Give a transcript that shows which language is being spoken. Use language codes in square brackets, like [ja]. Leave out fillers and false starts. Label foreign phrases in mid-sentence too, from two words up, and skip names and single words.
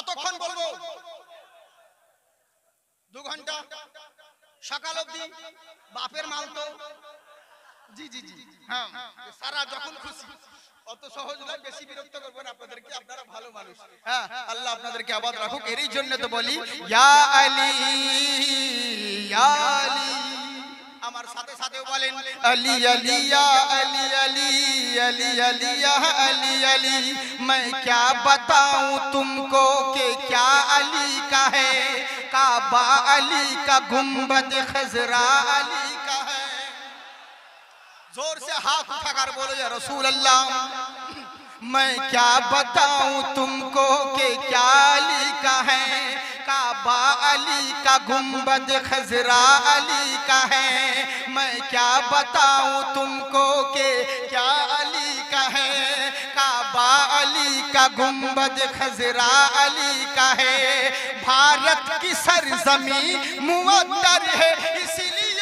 [bn] কতক্ষণ বলবো? 2 ঘন্টা সকাল অবধি বাপের মাল তো জি জি জি হ্যাঁ সারা যখন খুশি অত সহজ নয় বেশি বিরক্ত করবেন আপনাদেরকে আপনারা ভালো মানুষ হ্যাঁ আল্লাহ আপনাদেরকে আবাদ রাখুক এরই জন্য তো বলি ইয়া আলী ইয়া আলী আমার সাথে সাথে বলেন [ur] علی علی یا علی علی علی علی یا علی علی میں کیا بتاؤں تم کو کہ کیا علی کا ہے کعبہ علی کا گنبد خضرا علی کا ہے زور سے ہاتھ اٹھا کر بولو یا رسول اللہ میں کیا بتاؤں تم کو کہ کیا علی کا ہے کعبہ علی کا گنبد خضرا علی کا ہے میں کیا بتاؤں تم کو کہ کیا علی کا ہے کعبہ علی کا گنبد خضرا علی کا ہے بھارت کی سرزمیں معطر ہے اس لیے